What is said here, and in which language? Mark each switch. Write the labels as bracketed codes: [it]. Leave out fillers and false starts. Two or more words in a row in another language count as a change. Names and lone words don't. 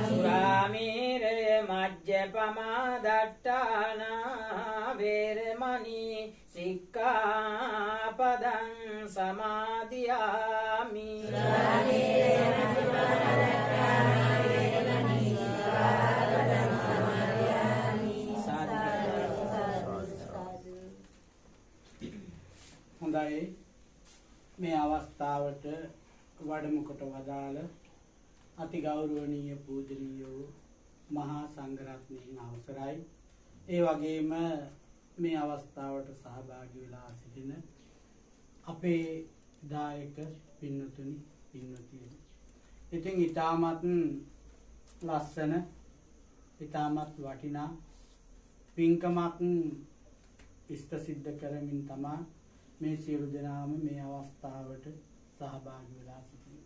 [pi] Suramire majjapamadatthana veramani sikkapadang samadhiyami Suramire majjapamadatthana veramani sikkapadang samadhiyami [si] හොඳයි මේ අවස්ථාවට වැඩම කොට වදාළ අති ගෞරවනීය පූජනීය වූ මහා සංඝරත්නයන් අවසරයි ඒ වගේම මේ අවස්ථාවට සහභාගී වෙලා සිටින අපේ දායක පින්වතුනි පින්වතියනි ඉතින් ඊටමත් ලස්සන ඊටමත් වටිනා පින්කමක් ඉෂ්ට සිද්ධ කරමින් තමයි මේ සියලු දෙනාම මේ අවස්ථාවට සහභාගී වෙලා සිටිනවා.